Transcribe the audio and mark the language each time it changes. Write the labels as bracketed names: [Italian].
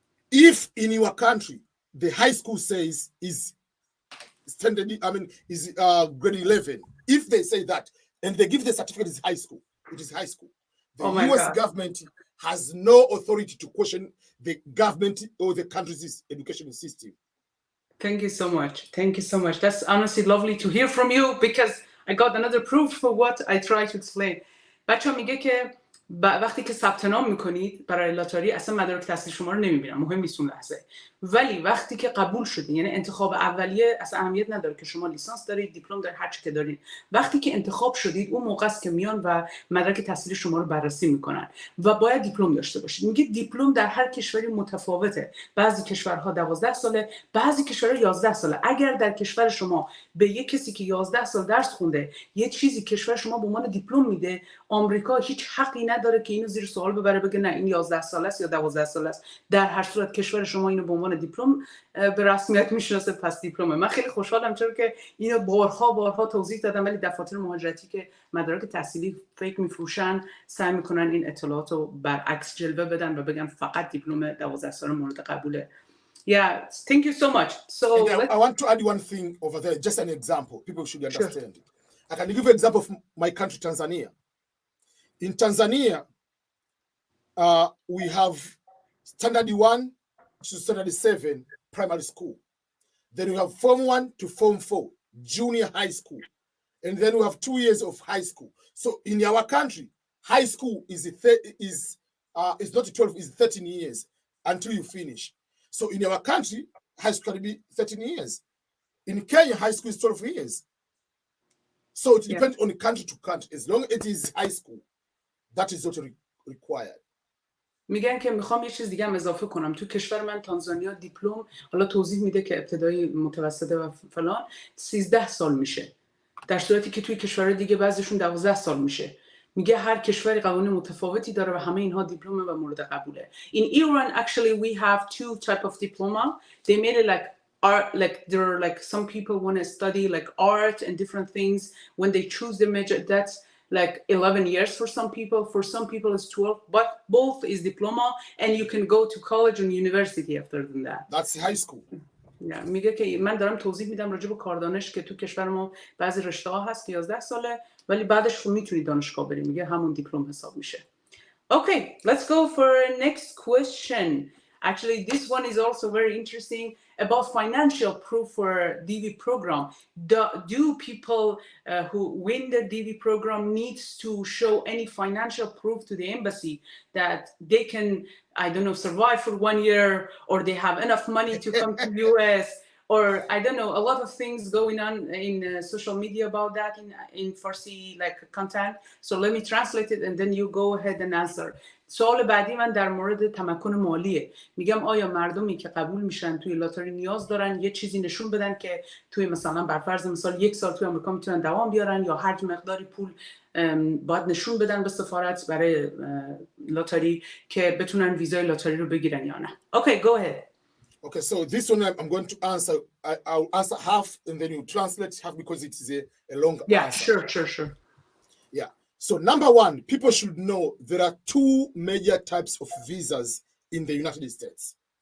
[English] If in your country, the high school says is standard, is grade 11, if they say that, and they give the certificate is high school, it is high school. The US government has no authority to question the government or the country's education system. Thank you so much. Thank you so much. That's honestly lovely to hear from you because I got another proof for what I try to explain. [Persian] بچه ها میگه که وقتی که ثبت نام میکنید برای لاتاری اصلا مدارک تحصیل شما رو نمیبینم، مهم نیست اون لحظه، ولی وقتی که قبول شدید، یعنی انتخاب اولیه اصلا اهمیت نداره که شما لیسانس دارید، دیپلم دارید، هر چی که دارید، وقتی که انتخاب شدید اون موقع است که میان و مدرک تحصیل شما رو بررسی میکنن و باید دیپلم داشته باشید. میگه دیپلم در هر کشوری متفاوته، بعضی کشورها 12 ساله، بعضی کشورها 11 ساله. اگر در کشور شما به یک کسی که 11 سال درس خونده یه چیزی کشور شما به عنوان دیپلم میده، آمریکا هیچ حقی نداره که اینو زیر سوال ببره، بگه نه این 11 ساله است یا 12 ساله است. در هر صورت کشور شما اینو به عنوان عنوان دیپلم به رسمیت میشناسه، پس دیپلمه. من خیلی خوشحالم چون که اینو بارها توضیح دادم، ولی دفاتر مهاجرتی که مدارک تحصیلی فیک میفروشن سعی میکنن این اطلاعات رو برعکس جلوه بدن و بگن فقط دیپلم 12 ساله مورد قبوله. [English] Yeah, thank you so much. So I want to add one thing over there, just an example. People should understand. Sure. I can give you an example of my country, Tanzania. In Tanzania, we have standard 1 to standard 7 primary school. Then we have form 1 to form 4 junior high school. And then we have 2 years of high school. So in our country, high school is not 12, is 13 years until you finish. So in our country, high school can be 13 years. In Kenya, high school is 12 years. So it depends on country to country. As long as it is high school, that is not required. [Persian] میگن که میخوام یه چیز دیگه هم اضافه کنم. تو کشور من تانزانیا دیپلم حالا توضیح میده که ابتدایی، متوسطه و فلان 13 سال میشه، در صورتی که توی کشورهای دیگه بعضیشون 12 سال میشه. میگه هر کشوری قوانین متفاوتی داره و همه اینها دیپلمه و مورد قبوله. [English] In Iran actually we have 2 type of diploma. They made it like art, like there are like some people want to study like art and different things. When they choose the major, that's like 11 years for some people. For some people it's 12, but both is diploma and you can go to college and university after that. That's high school. [Persian] میگه که من دارم توضیح میدم راجع به کاردانش که تو کشور ما بعضی رشته ها هست که 11 ساله ولی بعدش خب میتونی دانشگاه بری، میگه همون دیپلم حساب میشه. [English] Okay, let's go for next question. Actually, this one is also very interesting about financial proof for DV program. Do people who win the DV program needs to show any financial proof to the embassy that they can, I don't know, survive for 1 year, or they have enough money to come to US, or I don't know, a lot of things going on in social media about that in Farsi like content. So let me translate it and then you go ahead and answer. [Persian] سوال بعدی من در مورد تمکن مالیه. میگم آیا مردمی که قبول میشن توی لاتاری نیاز دارن یه چیزی نشون بدن که توی مثلا بر فرض مثال 1 سال توی آمریکا میتونن دوام بیارن، یا هر مقداری پول باید نشون بدن به سفارت برای لاتاری که بتونن ویزای لاتاری رو بگیرن یا نه. [English] Okay, go ahead. Okay, so this one I'm going to answer. I'll answer half and then you translate half because it is a long answer. Sure. Yeah. So number 1, people should know there are 2 major types of visas in the United States.